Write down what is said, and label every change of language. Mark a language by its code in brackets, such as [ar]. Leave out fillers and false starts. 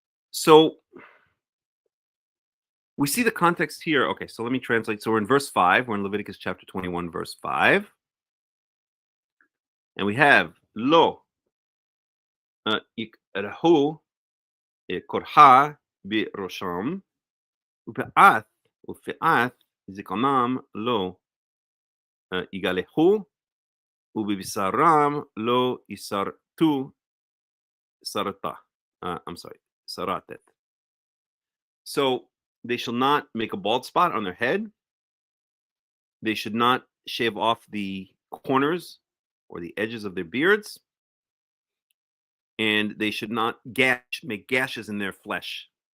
[en] So we see the context here. Okay, so let me translate. So we're in verse 5. We're in Leviticus chapter 21, verse 5. And we have [he] lo יקרהו קורחה בראשם ופאת זקנם לא יגלחו ובבשרם לא יסרטו סרטה. [en] I'm sorry, saratet. So they shall not make a bald spot on their head. They should not shave off the corners or the edges of their beards. And they should not make gashes in their flesh.